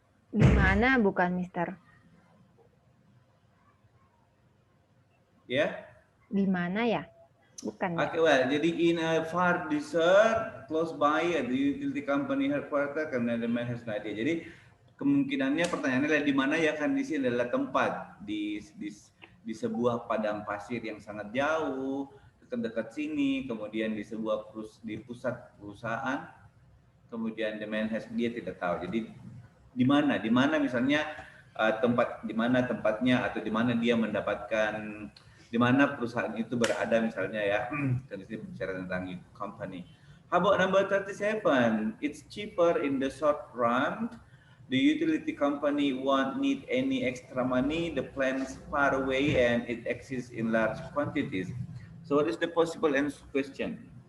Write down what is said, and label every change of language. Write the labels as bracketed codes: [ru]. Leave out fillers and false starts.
[id] Di mana bukan, Mister? Ya. Di mana ya? Bukan ya? [en] Okay, well, [id] jadi [en] in a far desert close by at the utility company headquarters, [id] karena [en] the man has no idea. [id] Jadi kemungkinannya pertanyaannya adalah di mana ya, kan di sini adalah tempat di sebuah padang pasir yang sangat jauh, dekat-dekat sini, kemudian di sebuah di pusat perusahaan, kemudian [en] the man has, [id] dia tidak tahu. Jadi di mana misalnya tempat, di mana tempatnya, atau di mana dia mendapatkan, di mana perusahaan itu berada misalnya ya. Kan di sini bicara tentang company. [en] How about number 37? It's cheaper in the short run. The utility company won't need any extra money. The plant's far away and it exists in large quantities. So what is the possible answer question?